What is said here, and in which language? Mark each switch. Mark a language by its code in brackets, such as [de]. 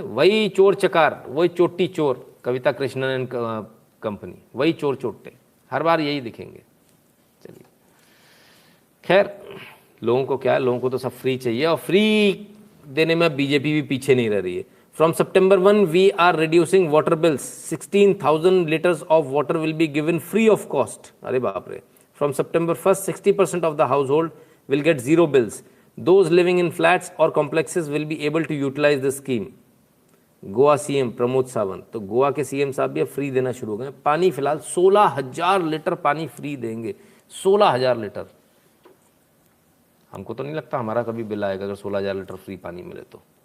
[hi] वही चोर चकार, वही चोटी चोर, कविता कृष्णन एंड कंपनी, वही चोर चोटे, हर बार यही दिखेंगे। चलिए, खैर लोगों को क्या है, लोगों को तो सब फ्री चाहिए, और फ्री देने में बीजेपी भी पीछे नहीं रह रही है। [en] From September 1 we are reducing water bills, 16,000 litres of water will be given free of cost. [hi] अरे बाप रे। [en] From September 1st, 60% of the household will get zero bills. Those living in flats or complexes will be able to utilize this scheme. [hi] Goa CM Pramod Sawant, तो गोवा के CM साहब भी अब free देना शुरू हो गए। पानी फिलहाल 16,000 लीटर पानी फ्री देंगे, 16,000 लीटर। हमको तो नहीं लगता हमारा कभी बिल आएगा अगर 16,000 लीटर फ्री पानी मिले तो।